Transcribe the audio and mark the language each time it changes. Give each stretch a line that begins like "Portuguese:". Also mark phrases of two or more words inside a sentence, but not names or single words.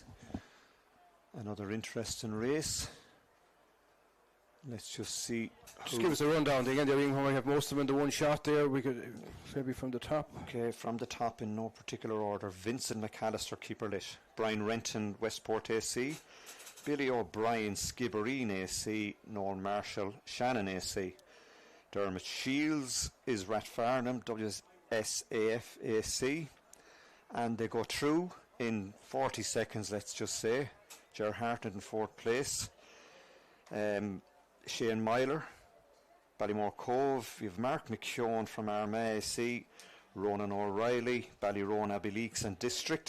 English: Another interesting race. Let's just see. Just give us a rundown again. There, we have most of them in the one shot there. We could maybe from the top. Okay, from the top in no particular order. Vincent McAllister, Keeper Lit. Brian Renton, Westport AC. Billy O'Brien, Skibbereen AC. Norm Marshall, Shannon AC. Dermot Shields is Rathfarnham, WSAF AC. And they go through in 40 seconds, let's just say. Ger Hartnett in 4th place. Shane Myler, Ballymore Cove. We have Mark McKeown from Armagh AC, Ronan O'Reilly, Ballyroan, Abbeyleix and District.